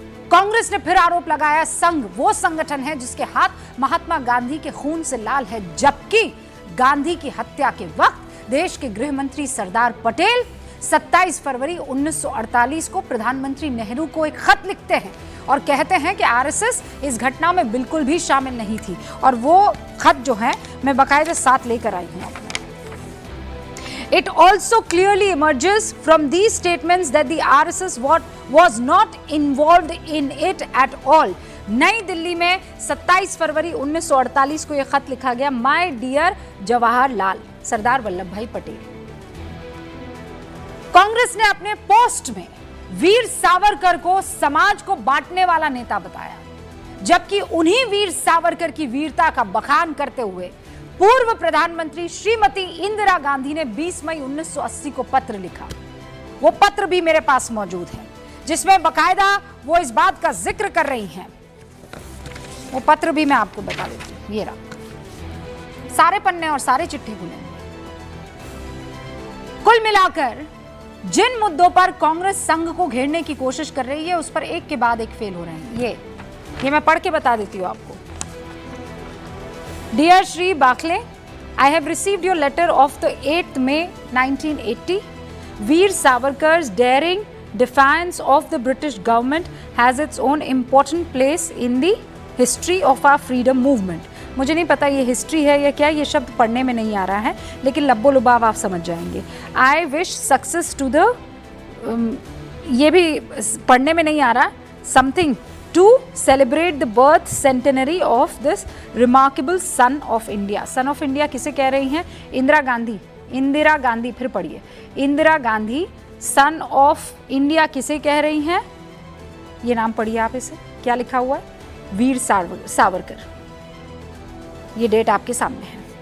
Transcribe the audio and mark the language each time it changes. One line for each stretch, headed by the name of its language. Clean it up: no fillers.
Hindi: कांग्रेस ने फिर आरोप लगाया संघ वो संगठन है जिसके हाथ महात्मा गांधी के खून से लाल है, जबकि गांधी की हत्या के वक्त देश के गृह मंत्री सरदार पटेल 27 फरवरी 1948 को प्रधानमंत्री नेहरू को एक खत लिखते हैं और कहते हैं कि आरएसएस इस घटना में बिल्कुल भी शामिल नहीं थी। और वो खत जो है मैं बाकायदे साथ लेकर आई हूं।
English: It also clearly emerges from these statements that the RSS was not involved in it at all.
Hindi: नई दिल्ली में 27 फरवरी 1948 को यह खत लिखा गया।
English: My dear Jawaharlal, Sardar Vallabh Bhai Patel.
Hindi: कांग्रेस ने अपने पोस्ट में वीर सावरकर को समाज को बांटने वाला नेता बताया, जबकि उन्हीं वीर सावरकर की वीरता का बखान करते हुए पूर्व प्रधानमंत्री श्रीमती इंदिरा गांधी ने 20 मई 1980 को पत्र लिखा। वो पत्र भी मेरे पास मौजूद है, जिसमें बकायदा वो इस बात का जिक्र कर रही हैं। वो पत्र भी मैं आपको बता देती हूँ, ये रहा, सारे पन्ने और सारे चिट्ठी खुले। कुल मिलाकर जिन मुद्दों पर कांग्रेस संघ को घेरने की कोशिश कर रही है, उस पर एक के बाद एक फेल हो रहे हैं। ये मैं पढ़ के बता देती हूँ आपको।
English: Dear Shri Bakle, I have received your letter of the 8th May 1980. Veer Savarkar's daring defiance of the British government has its own important place in the history of our freedom movement.
Hindi: मुझे नहीं पता ये history है या क्या, ये शब्द पढ़ने में नहीं आ रहा है, लेकिन लब्बो लुबाब आप समझ जाएंगे।
English: I wish success to the
Hindi: ये भी पढ़ने में नहीं आ रहा,
English: something to celebrate the birth centenary of this remarkable son of India. Son of India
Hindi: किसे कह रही हैं? इंदिरा गांधी। इंदिरा गांधी, फिर पढ़िए, Indira Gandhi
English: son of India
Hindi: किसे कह रही हैं? ये नाम पढ़िए आप इसे, क्या लिखा हुआ है? वीर सावरकर। ये डेट आपके सामने है।